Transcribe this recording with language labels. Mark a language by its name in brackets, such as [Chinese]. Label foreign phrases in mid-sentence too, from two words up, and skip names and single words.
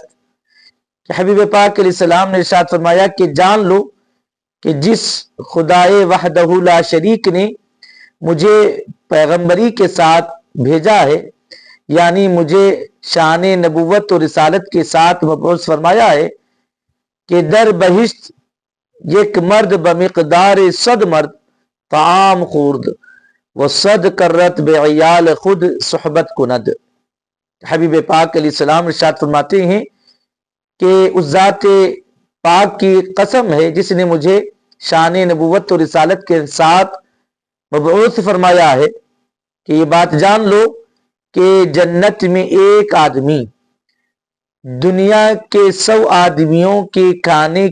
[Urdu] کہ حبیب پاک علیہ السلام نے ارشاد فرمایا کہ جان لو کہ جس خدائے وحدہ لا شریک نے مجھے پیغمبری کے ساتھ بھیجا ہے، یعنی مجھے شان نبوت و رسالت کے ساتھ مبعوث فرمایا ہے، کہ [Persian] در بہشت یک مرد بمقدار 100 مرد طعام خورد و 100 کرت بعیال خود صحبت کند۔ [Urdu] حبیب پاک علیہ السلام ارشاد فرماتے ہیں کہ اس ذات پاک کی قسم ہے جس نے مجھے شان نبوت و رسالت کے ساتھ مبعوث فرمایا ہے، کہ یہ بات جان لو کہ جنت میں ایک آدمی دنیا کے 100 آدمیوں کے کھانے